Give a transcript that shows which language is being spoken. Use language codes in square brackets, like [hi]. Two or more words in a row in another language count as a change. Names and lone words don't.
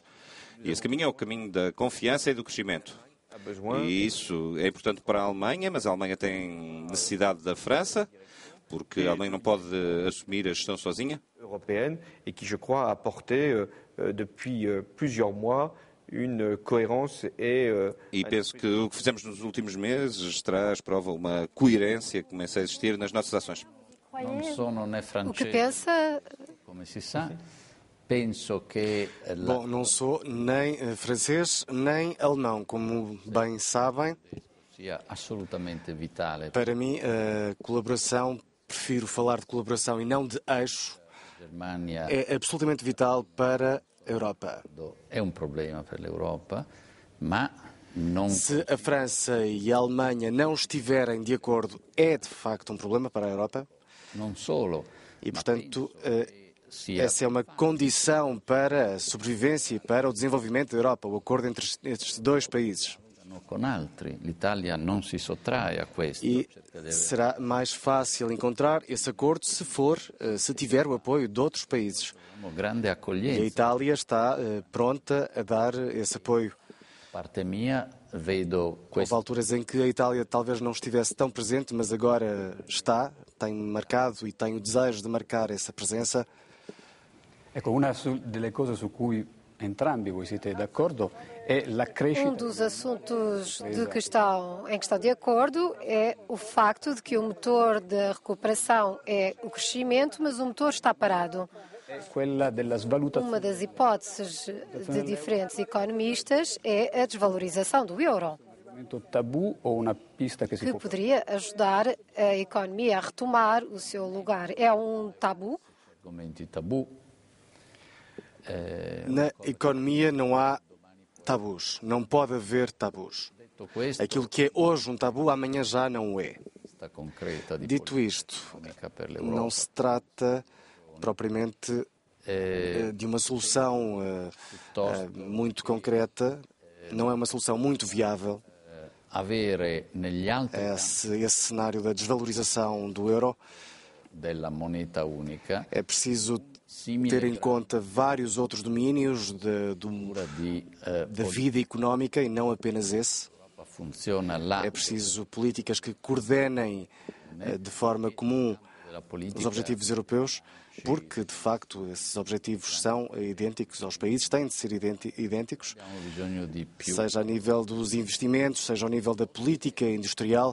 [pt] E esse caminho é o caminho da confiança e do crescimento. E isso é importante para a Alemanha, mas a Alemanha tem necessidade da França, porque a Alemanha não pode assumir a gestão sozinha. [fr] Européenne et qui, je crois, a apporté depuis plusieurs mois une cohérence [pt] E penso que o que fizemos nos últimos meses traz prova uma coerência que começa a existir nas nossas ações. [it] Non sono né [pt] O que [it] francese, [pt] pensa? [it] come si sa. Penso che [pt] Bom, não sou nem francês nem alemão, como bem sabem. [it] sia assolutamente vitale. [pt] Para mim, a colaboração, prefiro falar de colaboração e não de eixo, [it] La Germania [pt] é absolutamente vital para a Europa. [it] è un problema per l'Europa, ma non [pt] Se a França e a Alemanha não estiverem de acordo, é de facto um problema para a Europa. [it] solo. [pt] E, portanto, [it] Sia [pt] essa é uma condição para a sobrevivência e para o desenvolvimento da Europa, o acordo entre estes dois países. [it] con altri. L'Italia non si sottrae a questo. E cerca di avere [pt] será mais fácil encontrar esse acordo se tiver o apoio de outros países. [it] una grande [pt] E a [it] accoglienza. [pt] Itália está pronta a dar esse apoio. [it] Da parte mia vedo [pt] Houve [it] questo [pt] alturas em que a Itália talvez não estivesse tão presente, mas agora está, tem marcado e tem o desejo de marcar essa presença. [it] Ecco, una delle cose su cui entrambi voi siete d'accordo è la crescita. [pt] Dos assuntos em que estão de acordo é o facto de que o motor da recuperação é o crescimento, mas o motor está parado. [it] Quella della svalutazione. [pt] Uma das hipóteses de diferentes economistas é a desvalorização do euro, [it] Tabù o una pista che si [pt] que [it] può [pt] poderia ajudar a economia a retomar o seu lugar. É um tabu? [it] argomenti tabù. [pt] Na economia não há tabus, não pode haver tabus. [it] Detto questo, [pt] Aquilo que é hoje um tabu, amanhã já não o é. [it] questa concreta di [pt] Dito isto, [it] politica per l'Europa. [pt] não se trata propriamente de uma solução muito concreta, não é uma solução muito viável. [it] Avere negli altri campi [pt] Esse cenário da desvalorização do euro, [it] della moneta unica [pt] é preciso [it] simile [pt] ter em conta vários outros domínios [it] di [pt] da vida económica e não apenas esse. [it] Europa funziona là [pt] É preciso políticas que coordenem de forma comum [it] della [pt] os [it] politica [pt] objetivos europeus, porque, de facto, esses objetivos são idênticos aos países, têm de ser idênticos, [it] abbiamo bisogno di più [pt] seja a nível dos investimentos, seja ao nível da política industrial.